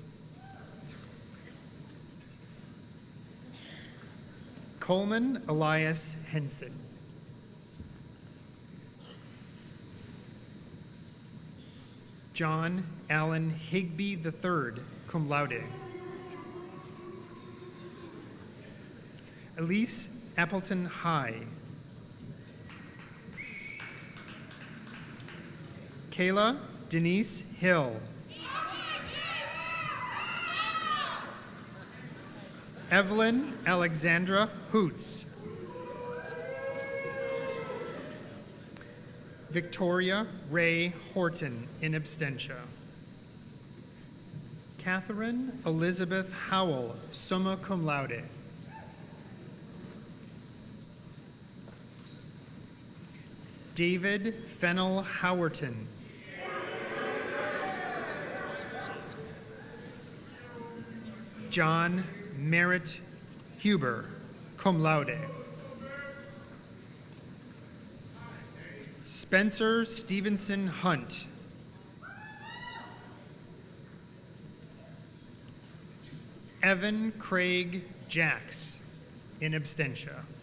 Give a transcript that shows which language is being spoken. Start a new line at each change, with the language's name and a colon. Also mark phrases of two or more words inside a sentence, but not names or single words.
English: Coleman Elias Henson. John Allen Higby III,
Latin: cum laude.
English: Elise Appleton High. Kayla Denise Hill. Evelyn Alexandra Hoots. Victoria Ray Horton,
Latin: in absentia.
English: Catherine Elizabeth Howell,
Latin: summa cum laude.
English: David Fennel Howerton. John Merritt Huber,
Latin: cum laude.
English: Spencer Stevenson Hunt. Evan Craig Jacks,
Latin: in absentia.